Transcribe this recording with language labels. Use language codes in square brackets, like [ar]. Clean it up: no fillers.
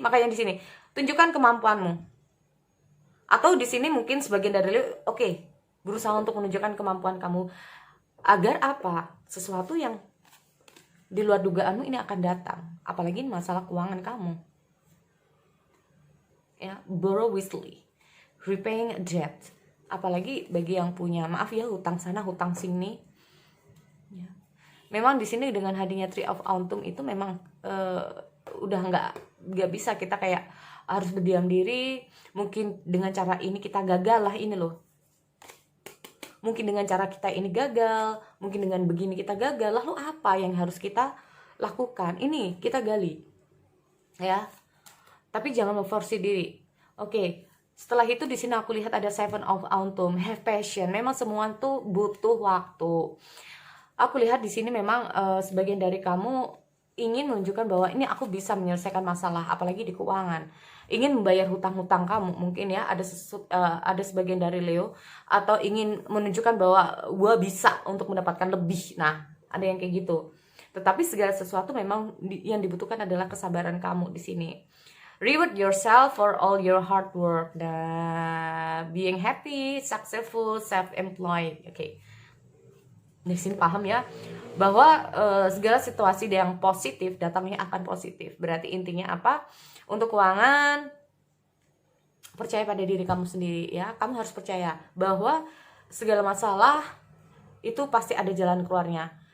[id] Makanya di sini tunjukkan kemampuanmu. Atau di sini mungkin sebagian dari berusaha untuk menunjukkan kemampuan kamu agar apa? Sesuatu yang di luar dugaanmu ini akan datang. Apalagi masalah keuangan kamu. [en] Ya, borrow wisely, repaying a debt. [id] Apalagi bagi yang punya, maaf ya, hutang sana, hutang sini. Ya. Memang di sini dengan hadirnya Three of Autumn itu memang udah nggak bisa kita kayak harus berdiam diri. Mungkin dengan cara ini kita gagal lah, ini loh. Mungkin dengan cara kita ini gagal, mungkin dengan begini kita gagal. Lalu apa yang harus kita lakukan? Ini kita gali, ya. Tapi jangan memforsir diri. Oke. Setelah itu di sini aku lihat ada Seven of Autumn, [en] have passion. [id] Memang semua tuh butuh waktu. Aku lihat di sini memang sebagian dari kamu ingin menunjukkan bahwa ini aku bisa menyelesaikan masalah, apalagi di keuangan. Ingin membayar hutang-hutang kamu, mungkin ya ada sebagian dari Leo, atau ingin menunjukkan bahwa gue bisa untuk mendapatkan lebih. Nah, ada yang kayak gitu. Tetapi segala sesuatu memang yang dibutuhkan adalah kesabaran kamu di sini. [en] Reward yourself for all your hard work. Being happy, successful, self-employed. Oke. [id] Di sini paham ya bahwa segala situasi yang positif datangnya akan positif. Berarti intinya apa? Untuk keuangan, percaya pada diri kamu sendiri ya. Kamu harus percaya bahwa segala masalah itu pasti ada jalan keluarnya.